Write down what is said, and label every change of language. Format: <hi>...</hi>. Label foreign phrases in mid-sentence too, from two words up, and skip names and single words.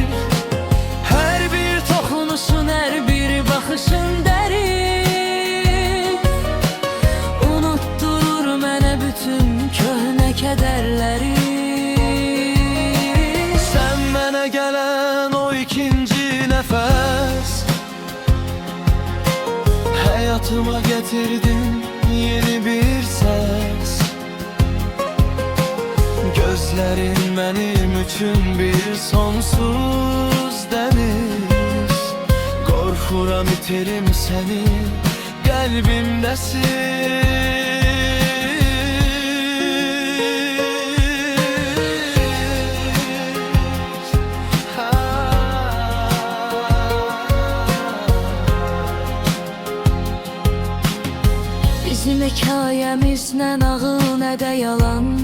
<az>Her bir toxunuşun, her bir baxışın dərin. Unutturur mənə bütün köhnə kədərləri. Sen mənə gələn o ikinci nəfəs,</az> <tr>hayatıma getirdin yeni bir ses. Gözlerin benim için bir sonsuz deniz. Korkuram iterim seni, kalbimdesin.</tr> <az>Bizim hekayemiz nə nağıl, nə də yalan.</az>